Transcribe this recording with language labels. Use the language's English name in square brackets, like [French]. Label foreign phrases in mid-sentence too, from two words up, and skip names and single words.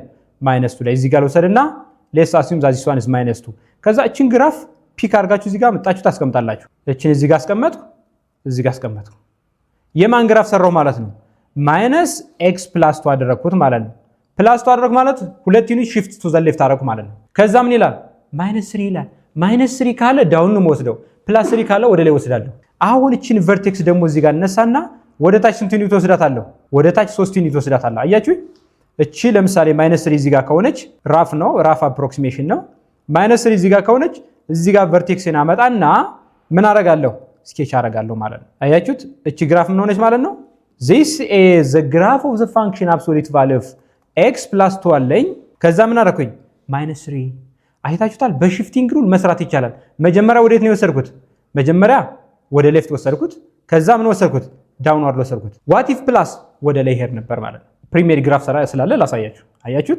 [Amharic] -2 ላይ። እዚህ ጋር ልውሰድና [English] let's assume that this one is -2። [Amharic] ከዛ እቺን ግራፍ ፒክ አድርጋችሁ እዚህ ጋር መጣችሁ ታስቀምጣላችሁ። እቺን እዚህ ጋር አስቀመጥኩ፣ እዚህ ጋር አስቀመጥኩ። የማን ግራፍ ሰራው ማለት ነው? [English] minus x [Amharic] + 2 አደረኩት ማለት ነው። +2 አደረኩ ማለት ሁለት ዩኒት [English] shift to the left [Amharic] አደረኩ ማለት ነው። ከዛ ምን ይላል? -3 ይላል። -3 ካለ ዳውን ነው ወስደው፣ +3 ካለ ወደ ላይ ወስዳለሁ። አሁን እቺን ቨርቴክስ ደግሞ እዚህ ጋር እነሳና ወደ ታች ስንት ዩኒት ወስዳታለሁ? ወደ ታች 3 ዩኒት ወስዳታለሁ። አያችሁ? እቺ ለምሳሌ -3 እዚህ ጋር ከሆነች ራፍ ነው፣ [English] rough approximation [Amharic] ነው። -3 እዚህ ጋር ከሆነች እዚህ ጋር ቨርቴክስን አመጣና ምን አደርጋለሁ? ስኬች አደርጋለሁ ማለት ነው። አያችሁት? እቺ ግራፍ ምን ሆነች ማለት ነው? [English] this is the graph of the function absolute value of x + 2 [Amharic] አለኝ። ከዛ ምን አደረኩኝ? -3 አይታችሁታል? በሺፍቲንግ ሩል መስራት ይቻላል። መጀመሪያ ወዴት ነው የወሰድኩት? መጀመሪያ ወደ ሌፍት ወሰድኩት። ከዛ ምን ወሰድኩት? ዳውንዋርድ ወሰድኩት። [English] what if plus [Amharic] ወደ ላይ ሄድ ነበር ማለት ነው። ፕሪሚየር ግራፍ ስላለ ላሳያችሁ። አያችሁት?